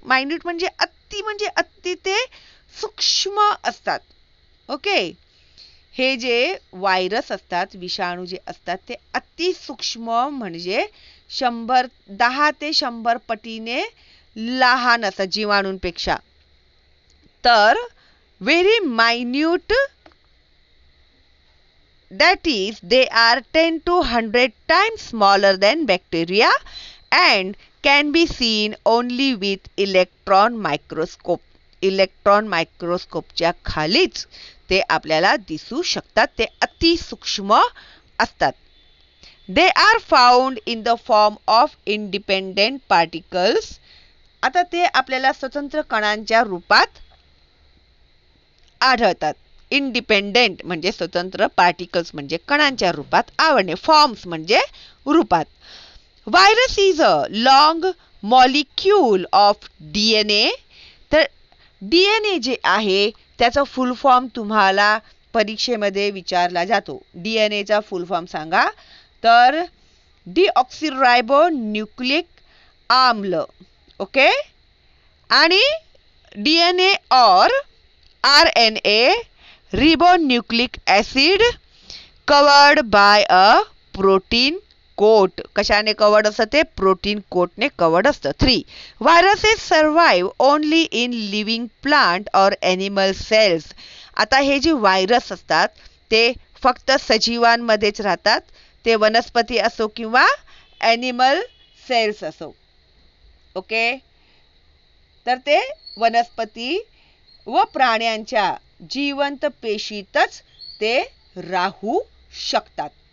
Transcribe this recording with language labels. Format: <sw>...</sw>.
<mr>Minute म्हणजे अति ते सूक्ष्म असतात. ओके, हे जे व्हायरस असतात, विषाणू जे असतात ते अति सूक्ष्म म्हणजे 10 ते 100 पटीने लहान असतात जीवाणूंपेक्षा.</mr> <en>तर very minute, that is they are 10 to 100 times smaller than bacteria and can be seen only with electron microscope.</en> <mr>Electron मायक्रोस्कोपच्या खालीच ते आपल्याला दिसू शकतात. ते अति सूक्ष्म असतात.</mr> <en>They are found in the form of independent particles.</en> <mr>आता ते आपल्याला स्वतंत्र कणांच्या रूपात आढळतात. इंडिपेंडेंट म्हणजे स्वतंत्र, पार्टिकल्स म्हणजे कणांच्या रूपात आवडणे, फॉर्म्स म्हणजे रूपात.</mr> <en>Virus is a long molecule of DNA.</en> <mr>तर DNA जे आहे त्याचा फुल फॉर्म तुम्हाला परीक्षेमध्ये विचारला जातो. DNA चा फुल फॉर्म सांगा. तर डीऑक्सिरायबो न्यूक्लिक आम्ल.</mr> <en>Okay, आणि DNA और RNA ribonucleic acid covered by a protein coat.</en> <mr>कशाने कवर्ड असतं ते? प्रोटीन कोटने कवर्ड असतं.</mr> <en>3 viruses survive only in living plant और animal cells.</en> <mr>आता हे जे व्हायरस असतात ते फक्त सजीवांमध्येच राहतात. ते वनस्पती असो किंवा ॲनिमल सेल्स असो. ओके, तर ते वनस्पती व प्राण्यांच्या जिवंत पेशीतच ते राहू शकतात.</mr>